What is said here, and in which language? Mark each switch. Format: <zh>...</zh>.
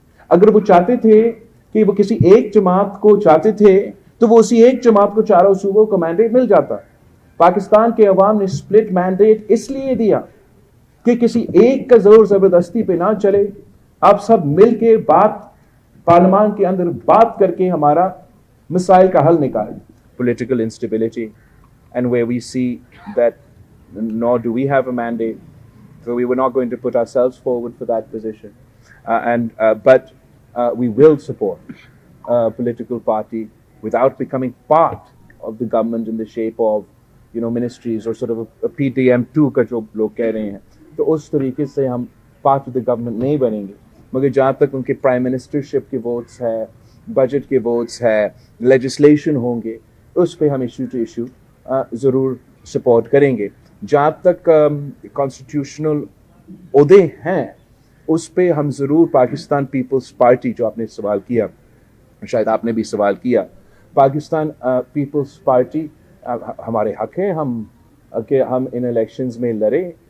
<ur>اگر وہ چاہتے تھے کہ وہ کسی ایک جماعت کو چاہتے تھے تو وہ اسی ایک جماعت کو چاروں صوبوں کو مینڈیٹ مل جاتا. پاکستان کے عوام نے سپلٹ مینڈیٹ اس لیے دیا کہ کسی ایک کا زور زبردستی پہ نہ چلے, آپ سب مل کے پارلیمان کے اندر بات کر کے ہمارا مسائل کا حل نکالیں.</ur> <en>Political instability, and where we see that nor do we have a mandate, so we were not going to put ourselves forward for that position, but we will support a political party without becoming part of the government in the shape of ministries or sort of a PTM2</en> <ur>کا جو لوگ کہہ رہے ہیں. تو اس طریقے سے ہم پارٹ آف دا گورنمنٹ نہیں بنیں گے, مگر جہاں تک ان کے پرائم منسٹرشپ کے ووٹس ہے, بجٹ کے ووٹس ہے, لیجسلیشن ہوں گے, اس پہ ہم ایشو ٹو ایشو ضرور سپورٹ کریں گے. جہاں تک کانسٹیٹیوشنل عہدے ہیں اس پہ ہم ضرور پاکستان پیپلز پارٹی, جو آپ نے سوال کیا, شاید آپ نے بھی سوال کیا, پاکستان پیپلز پارٹی ہمارے حق ہے کہ ہم ان الیکشنز میں لڑیں.</ur>